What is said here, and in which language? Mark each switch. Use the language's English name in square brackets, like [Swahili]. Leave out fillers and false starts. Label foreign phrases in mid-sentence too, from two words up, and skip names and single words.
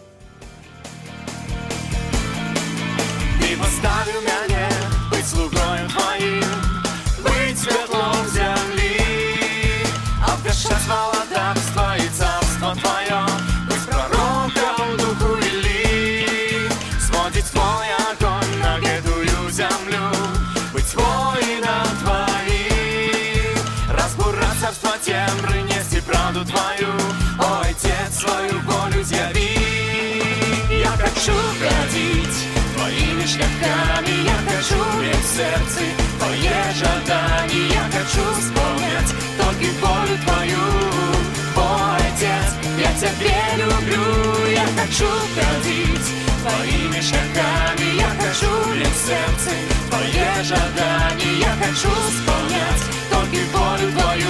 [Belarusian] Ты паставіў мяне быць слугою тваім, быць святлом зямлі, абвяшчаць маладарства і царства тваё, быць пророкам духу вілі, зводзіць твой агонь на гэтую зямлю, быць воінам тваім, разбураць царства цемры, несці правду твою, о, [Russian] Отец, свою волю [Belarusian] з'яві. [Russian] Я хочу ходить твоими шляхами, я хочу иметь в сердце твое жадание, я хочу исполнять только волю твою. О, Отец, я тебя люблю, я хочу ходить твоими шляхами, я хочу иметь в сердце твое жадание, я хочу исполнять только волю твою.